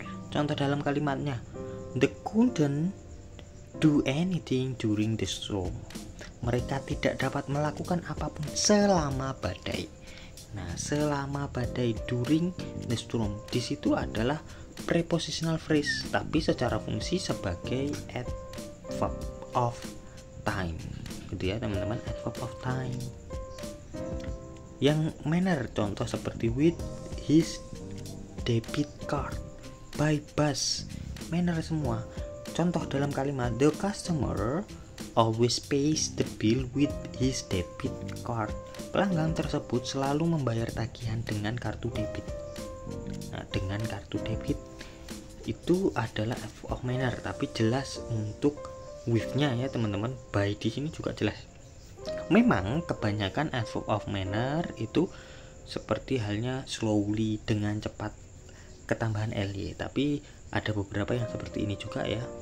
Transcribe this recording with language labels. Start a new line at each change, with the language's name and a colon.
Indonesian: Contoh dalam kalimatnya,
English: they couldn't do anything during the storm.
Indonesian: Mereka tidak dapat melakukan apapun selama badai. Nah, selama badai,
English: during the storm,
Indonesian: di situ adalah prepositional phrase, tapi secara fungsi sebagai adverb of time, gitu ya teman-teman, adverb of time. Yang manner, contoh seperti
English: with his debit card, by bus,
Indonesian: manner semua. Contoh dalam kalimat,
English: the customer always pays the bill with his debit card.
Indonesian: Pelanggan tersebut selalu membayar tagihan dengan kartu debit. Nah, dengan kartu debit itu adalah adverb of manner, tapi jelas untuk with-nya ya teman-teman. By di sini juga jelas. Memang kebanyakan adverb of manner itu seperti halnya slowly dengan cepat ketambahan ly, tapi ada beberapa yang seperti ini juga ya.